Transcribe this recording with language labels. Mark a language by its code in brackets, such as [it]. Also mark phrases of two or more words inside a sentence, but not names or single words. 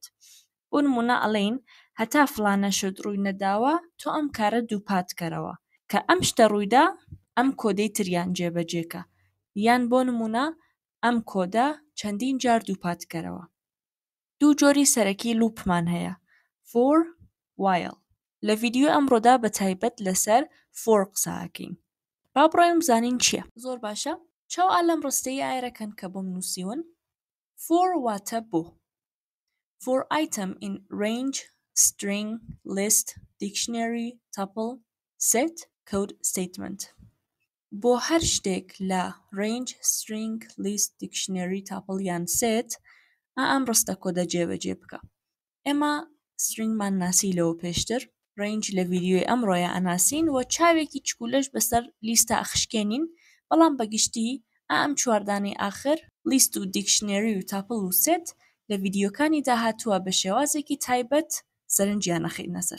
[ckb] بۆ نمونە ئەڵێین هەتا فلانە شت ڕووی نەداوە تۆ ئەم کارە دووپات کەرەوە کە ئەم شتە ڕوویدا ئەم کۆدەی تریان جێبەجێکە یان بۆ نمونە ئەم کۆدە چەندین جار دووپات کەرەوە. دوو جۆری سەرەکی لووپمان هەیە [en] for while. [ckb] لە ڤیدیۆ ئەمڕۆدا بە تایبەت لەسەر for قسە ئەکەین. با بڕۆین بزانین چییە. زۆر باشە. چاو ئالەم ڕستەی ئایرەکەن کە بۆم نووسیون. for واتە بۆ. [en] For item in range, string, list, dictionary, tuple, set, code statement. [ckb] بۆ هەر شتێک لە [en] range, string, list, dictionary, tuple [ckb] یان set ئەم ڕستە کۆدە جێبەجێ بکە. ئێمە stringمان ناسی لەوە پێشتر. range لە ڤیدیۆی ئەمڕۆیە ئەناسین و چاوێکی چکولەش بەسەر لیستە ئەخشکێنین بەڵام بەگشتی ئەم چواردانەی ئاخر list و dictionary و tuple و set لە ڤیدیۆکانی داهاتووە بە شێوازێکی تایبەت سەرنجیان نەخینە سەر.